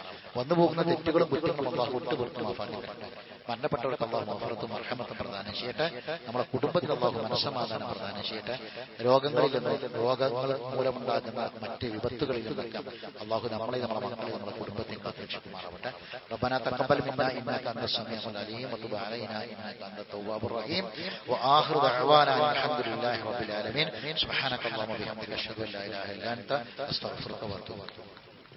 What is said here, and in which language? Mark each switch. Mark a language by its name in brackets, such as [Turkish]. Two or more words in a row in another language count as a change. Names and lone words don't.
[Malayalam] വന്നുപോകുന്ന തെറ്റുകളും കുറ്റങ്ങളും അള്ളാഹു വിട്ടുപുറത്ത് മാഫാക്കട്ടെ. മരണപ്പെട്ടവർക്ക് അള്ളാഹു മഗ്ഫിറത്തും റഹ്മത്തും പ്രദാനം ചെയ്യട്ടെ. നമ്മുടെ കുടുംബത്തിൽ അള്ളാഹു മനസ്സമാധാനം പ്രദാനം ചെയ്യട്ടെ. രോഗങ്ങളിൽ മൂലമുണ്ടാകുന്ന മറ്റ് വിപത്തുകളിൽ നിന്നൊക്കെ അള്ളാഹു നമ്മളെ, നമ്മുടെ മക്കളെ, നമ്മുടെ കുടുംബത്തെ കാത്തുരക്ഷിക്കുമാറാവട്ടെ. [Arabic] ربنا تقبل منا انك انت السميع العليم وتب علينا انك انت التواب الرحيم واخر دعوانا الحمد لله رب العالمين. سبحانك اللهم وبحمدك اشهد ان لا اله الا انت استغفرك واتوب اليك.